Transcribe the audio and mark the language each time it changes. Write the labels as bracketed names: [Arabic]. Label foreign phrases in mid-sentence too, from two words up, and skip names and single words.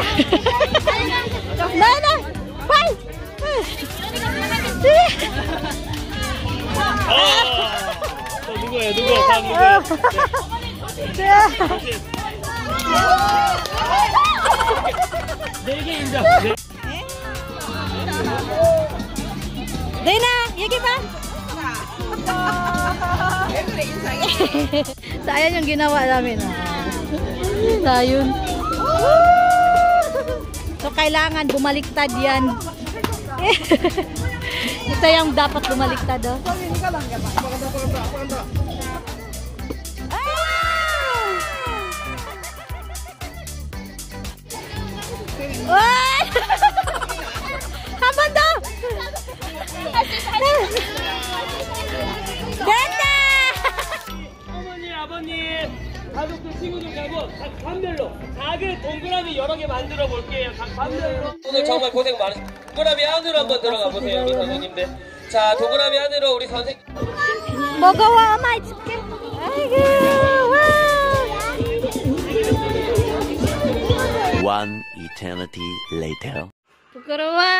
[Korean] 나연아, 빨리. 누구예요? 다음 누구예요? 네 개입니다. [Filipino] Dana, yagi ba? So, ayan yung ginawa namin. Ayun. So, kailangan bumaliktad yan. Ito yung dapat bumaliktad. [Korean] Oh. 한 번 더! 됐다! 어머니, 아버님, 가족들, 친구들 가고 각 반별로 작은 동그라미 여러 개 만들어 볼게요. 각 반별로. 오늘 정말 고생 많으셨어요. 동그라미 안으로 한번 들어가 보세요, 우리 선생님들. 자, 동그라미 안으로 우리 선생님. 먹어와, 엄마 해줄게. 아이고, 와! [English] One eternity later. [Korean] 부끄러워?